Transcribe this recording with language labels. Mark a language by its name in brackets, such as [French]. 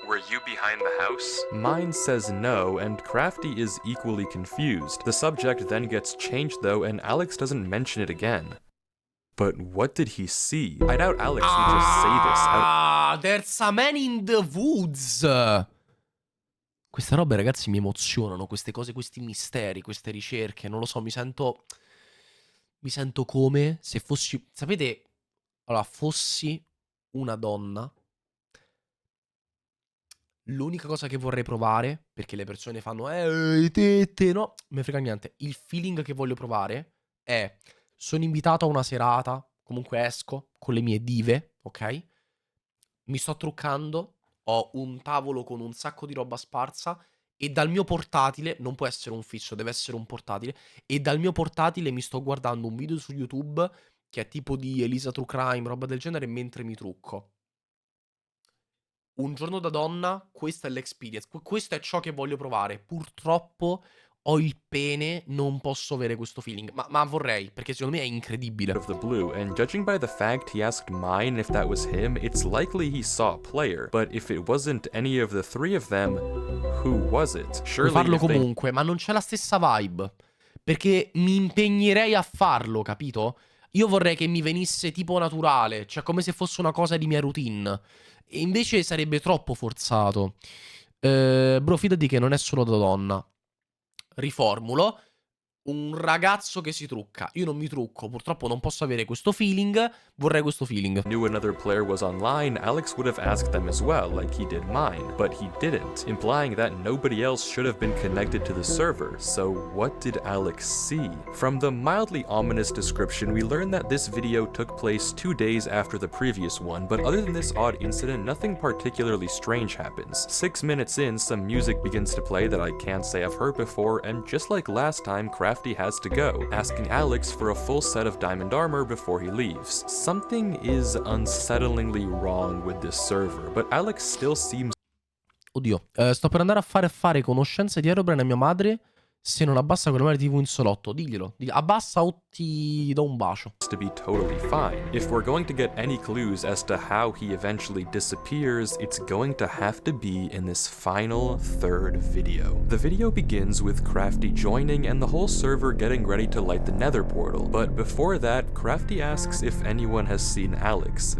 [English] Were you behind the house? Mine says no, and Crafty is equally confused. The subject then gets changed though, and Alex doesn't mention it again. But what did he see? I doubt Alex would just say this. Ah, there's a man in the woods. [Italian] Queste robe, ragazzi, mi emozionano. Queste cose, questi misteri, queste ricerche. Non lo so, mi sento come se fossi... Sapete, allora, fossi una donna. L'unica cosa che vorrei provare, perché le persone fanno tette, no, me frega niente. Il feeling che voglio provare è: sono invitato a una serata, comunque esco con le mie dive, ok? Mi sto truccando, ho un tavolo con un sacco di roba sparsa e dal mio portatile, non può essere un fisso, deve essere un portatile, e dal mio portatile mi sto guardando un video su YouTube che è tipo di Elisa True Crime, roba del genere, mentre mi trucco. Un giorno da donna, questa è l'experience, questo è ciò che voglio provare. Purtroppo ho il pene, non posso avere questo feeling, ma vorrei, perché secondo me è incredibile. [English] Of the blue, and judging by the fact he asked Mine if that was him, it's likely he saw a player. But if it wasn't any of the 3 of them, who was it? [Italian] Puoi farlo comunque, ma non c'è la stessa vibe, perché mi impegnerei a farlo, capito? Io vorrei che mi venisse tipo naturale, cioè come se fosse una cosa di mia routine. E invece sarebbe troppo forzato. Bro, fidati che non è solo da donna. Riformulo. Un ragazzo che si trucca. Io non mi trucco, purtroppo non posso avere questo feeling. Vorrei questo feeling. [English] Knew another player was online, Alex would have asked them as well, like he did Mine, but he didn't, implying that nobody else should have been connected to the server. So what did Alex see? From the mildly ominous description, we learn that this video took place 2 days after the previous one, but other than this odd incident, nothing particularly strange happens. 6 minutes in, some music begins to play that I can't say I've heard before, and just like last time, Crafty has to go, asking Alex for a full set of diamond armor before he leaves. Something is unsettlingly wrong with this server, but Alex still seems... [Italian] Oddio, sto per andare a fare conoscenze di Aerobrine a mia madre. Se non abbassa quella mare TV in salotto, diglielo. Abbassa o ti do un bacio. [English] To be totally fine. If we're going to get any clues as to how he eventually disappears, it's going to have to be in this final 3rd video. The video begins with Crafty joining and the whole server getting ready to light the nether portal, but before that, Crafty asks if anyone has seen Alex.